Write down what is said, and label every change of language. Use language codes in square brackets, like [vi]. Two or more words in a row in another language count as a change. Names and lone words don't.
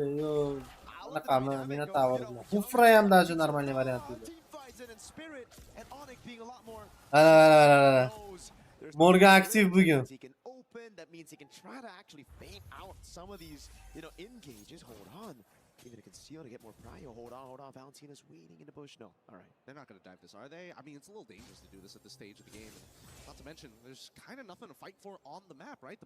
[uz] Yo, bunaqami Minotaur bilan. Kufra ham [ru] даже нормальный вариант [uz] edi. Morgan aktiv bugun. [en] That means he can try to actually feint out some of these, engages. Hold on. Even a conceal to get more prio. Hold on. Valentina's waiting in the bush. No. All right. They're not going to dive this, are they? I mean, it's a little dangerous to do this at this stage of the game. Not to mention, there's kind of nothing to fight for on the map, right?